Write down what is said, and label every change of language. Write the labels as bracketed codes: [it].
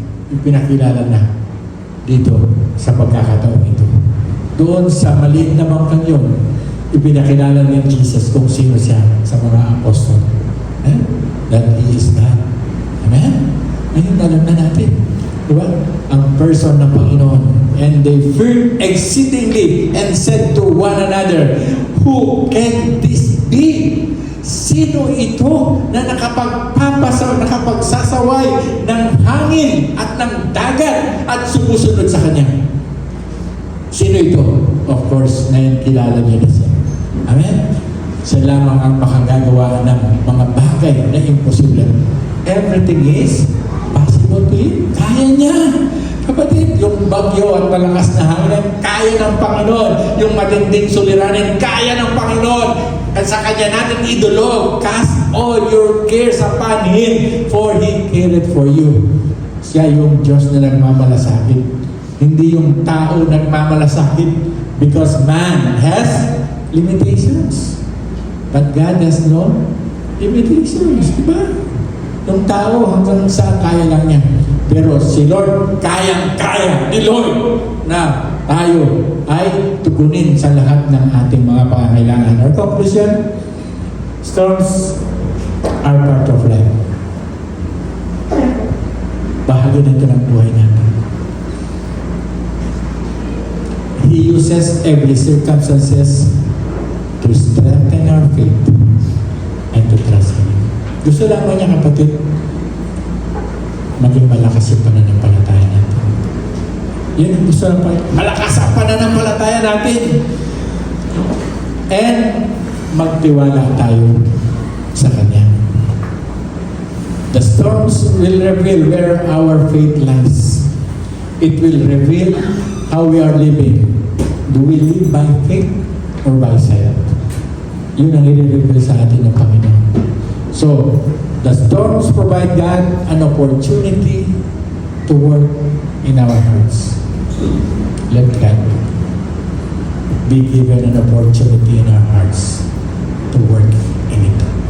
[tl] Ipinakilala na dito sa pagkakataon ito. Doon sa maliit na bangkang yun, ipinakilala ni Jesus kung sino siya sa mga apostol. [en] That He is God. [tl] Amen? Ngayon, alam na natin. Diba? Ang person ng Panginoon. [en] And they feared exceedingly and said to one another, who can this be? [tl] Sino ito na nakapagsasaway ng hangin at ng dagat at sumusunod sa Kanya? Sino ito? [en] Of course, [tl] ngayon kilala niyo na siya. Amen? Siya lamang ang makagagawa ng mga bagay na imposible. [en] Everything is possible to Him. [tl] Kaya niya. Kapatid, yung bagyo at malakas na hangin, kaya ng Panginoon. Yung matinding suliranin, kaya ng Panginoon. At sa Kanya natin idulog, [en] cast all your cares upon Him, for He cared for you. [tl] Siya yung Diyos na nagmamalasakit. Hindi yung tao nagmamalasakit, [en] because man has limitations. But God has no limitations, di ba? [tl] Yung tao hanggang sa kaya lang niya. Pero si Lord, kayang-kaya ni Lord na tayo ay tugunin sa lahat ng ating mga pangangailangan. [en] Our conclusion, storms are part of life. [tl] Bahagi na ito ng buhay natin. [en] He uses every circumstances to strengthen our faith and to trust Him. [tl] Gusto lang mo niya, kapatid, maging malakas yung pananampalataya natin. Yan ang gusto lang, malakas ang pananampalataya natin. And magtiwala tayo sa Kanya. [en] The storms will reveal where our faith lies. It will reveal how we are living. Do we live by faith or by sight? [tl] Yun ang i-reveal sa atin ng Panginoon. [en] So, the storms provide God an opportunity to work in our hearts. Let God be given an opportunity in our hearts to work in it.